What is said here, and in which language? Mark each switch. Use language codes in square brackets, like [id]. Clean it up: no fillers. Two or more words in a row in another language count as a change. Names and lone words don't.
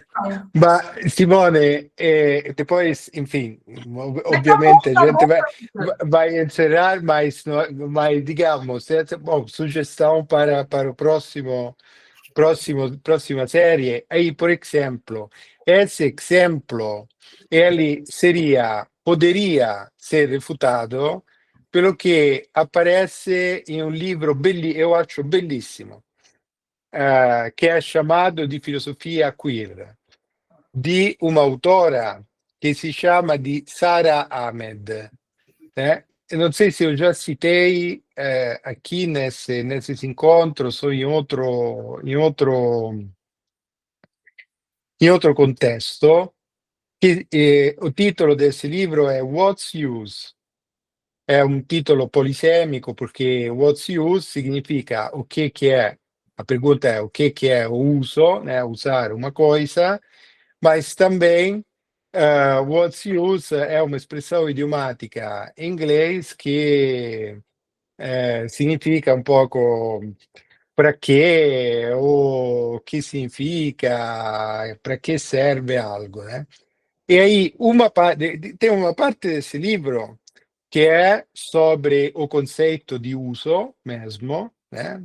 [pt] Ma Simone, depois, enfim, obviamente a gente vai encerrar, mas digamos, sugestão para o próxima série. Aí, por exemplo, esse exemplo, ele poderia ser refutado pelo que aparece em um livro eu acho [it] bellissimo, che è chiamato di filosofia queer, di un'autora che si chiama di Sara Ahmed. [pt] E non sei se eu já citei aqui nesses encontros ou em outro contexto, che o titolo desse livro è What's Use? [it] È un titolo polisemico perché [en] what's use [it] significa o che è, [pt] a pergunta é o que é o uso, né, usar uma coisa, mas também [en] what's use [pt] é uma expressão idiomática em inglês que significa um pouco para quê, ou que significa, para que serve algo, né? E aí tem uma parte desse livro que é sobre o conceito de uso mesmo, né?